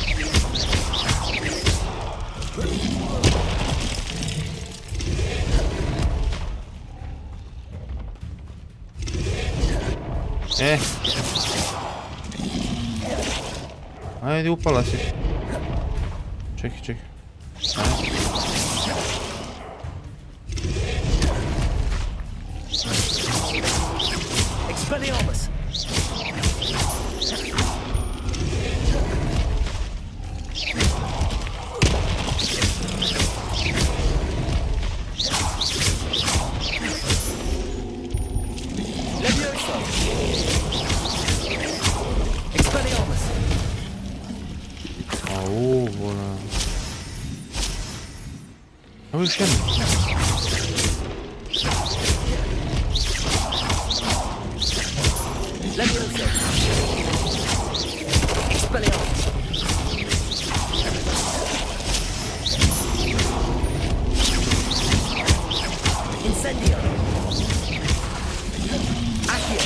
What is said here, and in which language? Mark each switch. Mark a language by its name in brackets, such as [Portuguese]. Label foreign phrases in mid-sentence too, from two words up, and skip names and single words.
[Croatian] Ajde, upala si. Čekaj. Expelliarmus! Levioso! Expelliarmus! Au, voilà. Ovo još jedno. Levioso! Expelliarmus! Incendio! Accio!